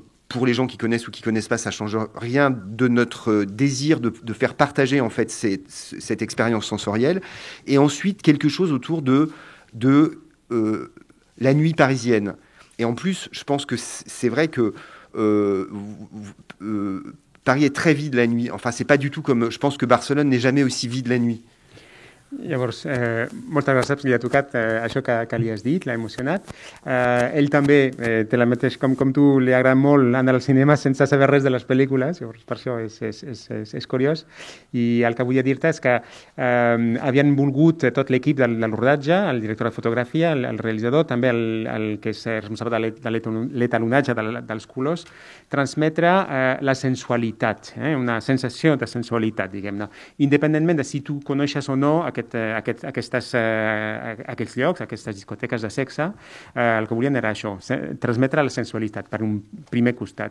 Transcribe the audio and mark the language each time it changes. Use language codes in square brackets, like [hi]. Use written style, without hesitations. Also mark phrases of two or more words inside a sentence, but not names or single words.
[fr] Pour les gens qui connaissent ou qui connaissent pas, ça change rien de notre désir de faire partager en fait cette expérience sensorielle. Et ensuite quelque chose autour de la nuit parisienne. Et en plus, je pense que c'est vrai que Paris est très vide la nuit. Enfin, c'est pas du tout comme... Je pense que Barcelone n'est jamais aussi vide la nuit. [ca] Llavors, moltes gràcies, li ha tocat això que li has dit, l'ha emocionat. Ell també té la mateix, com tu, li agrada molt anar al cinema sense saber res de les pel·lícules, llavors per això és curiós. I el que vull dir-te és que havien volgut tot l'equip del rodatge, el director de fotografia, el realitzador, també el que és responsable de l'etalonatge dels colors, transmetre la sensualitat, una sensació de sensualitat, diguem-ne, independentment de si tu coneixes o no aquests llocs, aquestes discoteques de sexe, el que volien era això, transmetre la sensualitat per un primer costat.